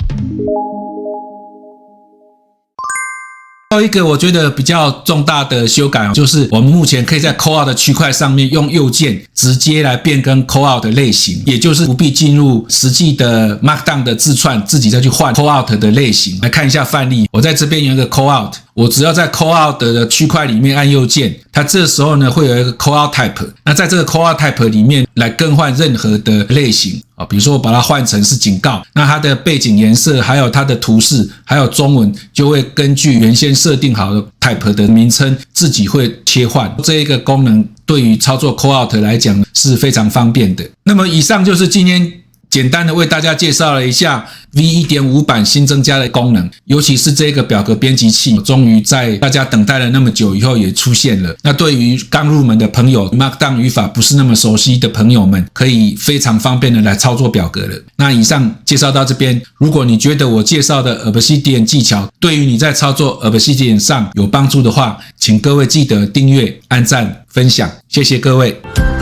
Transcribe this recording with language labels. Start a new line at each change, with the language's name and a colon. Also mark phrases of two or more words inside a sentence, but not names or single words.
Chinese: 還有一個我覺得比較重大的修改，就是我們目前可以在 Callout 的區塊上面用右鍵直接來變更 Callout 的類型，也就是不必進入實際的 Markdown 的字串，自己再去換 Callout 的類型。來看一下範例，我在這邊有一個 Callout， 我只要在 Callout 的區塊裡面按右鍵，它這時候呢會有一個
English: Callout Type，
Chinese: 那在這個
English: Callout Type
Chinese: 裡面來更換任何的類型。比如說我把它換成是警告，那它的背景顏色還有它的圖示還有中文就會根據原先設定好的 type 的名稱自己會切換。這一個功能對於操作 Callout 來講是非常方便的。那麼以上就是今天簡單的為大家介紹了一下 V1.5 版新增加的功能，尤其是這個表格編輯器終於在大家等待了那麼久以後也出現了。那對於剛入門的朋友， Markdown 語法不是那麼熟悉的朋友們，可以非常方便的來操作表格了。那以上介紹到這邊，如果你覺得我介紹的 Obsidian 技巧對於你在操作 Obsidian 上有幫助的話，請各位記得訂閱、按讚、分享，謝謝各位。